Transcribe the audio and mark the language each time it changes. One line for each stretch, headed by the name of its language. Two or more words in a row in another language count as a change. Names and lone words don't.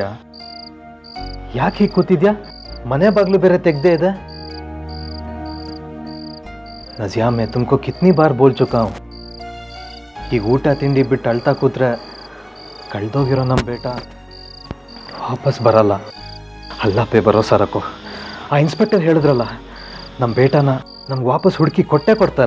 Kannada: ಯಾಕೆ ಹೀಗೆ ಕೂತಿದ್ಯಾ? ಮನೆ ಬಾಗ್ಲು ಬೇರೆ ತೆಗ್ದೇ ಇದೆ.
Hindi: नजिया, मैं तुमको कितनी बार बोल चुका हूँ,
Kannada: ಈಗ ಊಟ ತಿಂಡಿ ಬಿಟ್ಟು ಅಳ್ತಾ ಕೂತ್ರೆ ಕಳ್ದೋಗಿರೋ ನಮ್ಮ ಬೇಟ ವಾಪಸ್ ಬರಲ್ಲ.
Hindi: अल्लाह पे भरोसा रखो.
Kannada: ಆ ಇನ್ಸ್ಪೆಕ್ಟರ್ ಹೇಳಿದ್ರಲ್ಲ, ನಮ್ಮ ಬೇಟನ ನಮ್ಗೆ ವಾಪಸ್ ಹುಡುಕಿ ಕೊಟ್ಟೇ ಕೊಡ್ತಾರೆ.